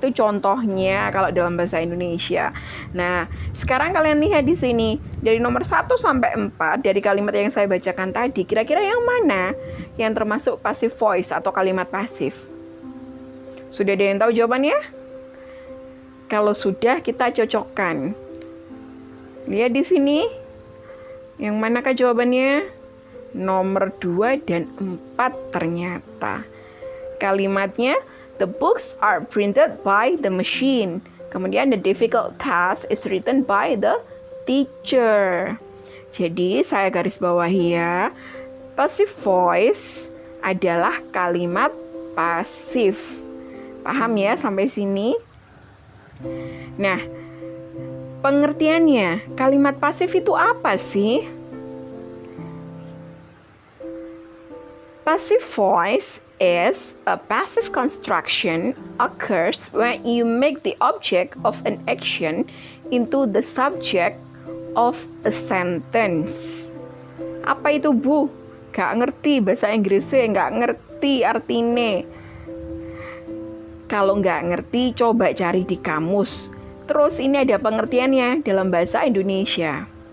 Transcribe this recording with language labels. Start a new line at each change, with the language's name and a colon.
Indonesian: Itu contohnya kalau dalam bahasa Indonesia. Nah, sekarang kalian lihat di sini dari nomor 1 sampai 4 dari kalimat yang saya bacakan tadi, kira-kira yang mana yang termasuk passive voice atau kalimat pasif? Sudah ada yang tahu jawabannya? Kalau sudah, kita cocokkan. Lihat di sini. Yang manakah jawabannya? Nomor 2 dan 4 ternyata. Kalimatnya,
English: the books are printed by the machine.
Indonesian: Kemudian
English: the difficult task is written by the teacher.
Indonesian: Jadi saya garis bawahi ya, passive voice adalah kalimat pasif. Paham ya sampai sini? Nah, pengertiannya, kalimat pasif itu apa sih?
English: Passive voice is a passive construction occurs when you make the object of an action into the subject of a sentence.
Indonesian: Apa itu Bu? Gak ngerti bahasa Inggrisnya, gak ngerti artinya. Kalau gak ngerti, coba cari di kamus. Terus ini ada pengertiannya dalam bahasa Indonesia.